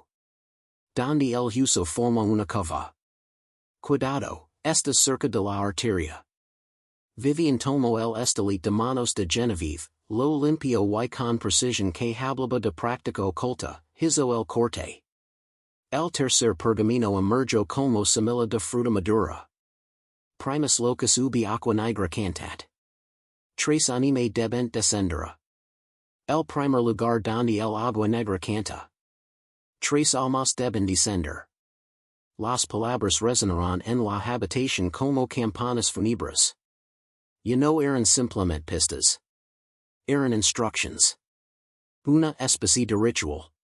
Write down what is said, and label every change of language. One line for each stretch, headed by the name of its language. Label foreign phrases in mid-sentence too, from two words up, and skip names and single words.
Spanish: Donde el huso forma una cova. Cuidado, está cerca de la arteria. Vivian tomo el estelite de manos de Genevieve, lo limpio y con precisión que hablaba de práctica oculta, hizo el corte. El tercer pergamino emergió como semilla de fruta madura.
Latin: Primus locus ubi aqua nigra cantat. Tres anime debent descendere.
Spanish: El primer lugar donde el agua negra canta. Tres almas deben descender. Las palabras resonarán en la habitación como campanas funebres. Y no eran simplemente pistas. Eran instructions. Una especie de ritual.